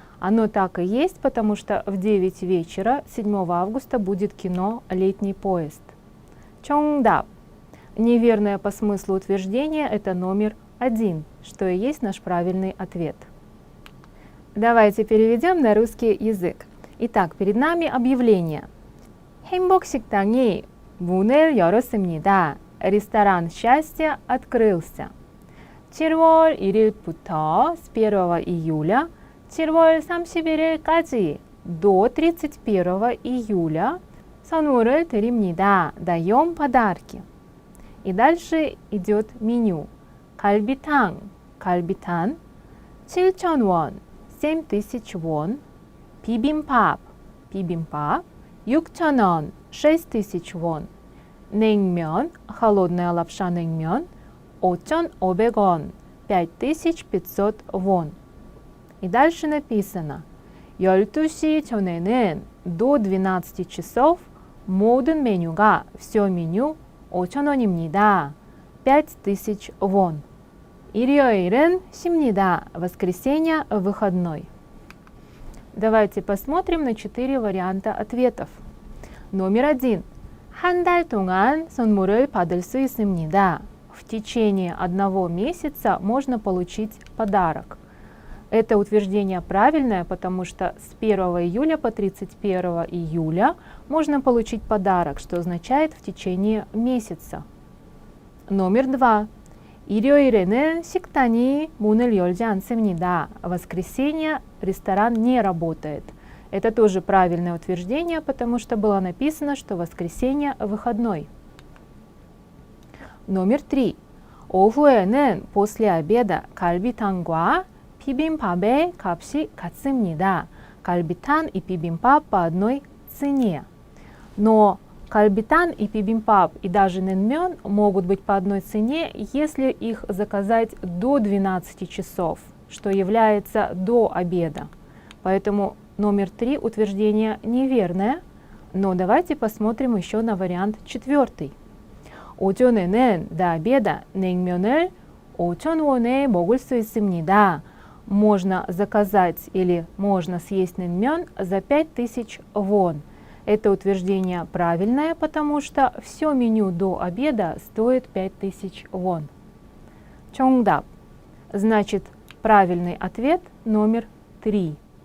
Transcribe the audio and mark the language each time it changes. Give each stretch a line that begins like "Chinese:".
Russian: Оно так и есть, потому что в 9 вечера 7 августа будет кино «Летний поезд».
Korean: 정답.
Russian: Неверное по смыслу утверждение – это номер 1, что и есть наш правильный ответ. Давайте переведем на русский язык. Итак, перед нами объявление.
Korean: 행복식당이 문을 열었습니다.
Russian: ресторан счастья открылся.
Korean: 7월 1일부터
Russian: с 1 июля
Korean: 7월 31일까지
Russian: до 31 июля
Korean: 선물을 드립니다.
Russian: даем подарки. И дальше идет меню.
Korean: 갈비탕, 갈비탕, 7,000원, 7,000 won. 비빔밥, 비빔밥, 6,000원, 6,000 won. 냉면,
Russian: холодная лапша
Korean: 냉면, 5,500원, 5,500 won.
Russian: И дальше написано
Korean: 12시 전에는
Russian: до 12 часов
Korean: 모든 메뉴가
Russian: все меню
Korean: 5,000원입니다. 5,000 won. 일요일은 쉽니다.
Russian: воскресенье выходной. Давайте посмотрим на 4 варианта ответов. Номер 1.
Korean: 한 달 동안 선물을 받을 수 있습니다.
Russian: В течение 1 месяца можно получить подарок. Это утверждение правильное, потому что с 1 июля по 31 июля можно получить подарок, что означает в течение месяца. Номер 2.
Korean: 일요일에는 식당이 문을 열지 않습니다.
Russian: В воскресенье ресторан не работает. Это тоже правильное утверждение, потому что было написано, что воскресенье выходной. Номер 3.
Korean: 오후에는
Russian: после обеда
Korean: 갈비탕과 비빔밥의 값이 같습니다.
Russian: 갈비탕 и 비빔밥 по одной цене. Но 갈비탕 и bibimbap и даже нэнмён могут быть по одной цене, если их заказать до 12 часов, что является до обеда. Поэтому номер 3 утверждение неверное, но давайте посмотрим еще на вариант 4.
Korean: 오전에는
Russian: до обеда
Korean: 냉면을 5,000원에 먹을 수 있습니다.
Russian: Можно заказать или можно съесть нэнмён за 5,000 вон. Это утверждение правильное, потому что все меню до обеда стоит 5,000 вон.
Korean: 정답.
Russian: Значит, правильный ответ номер 3.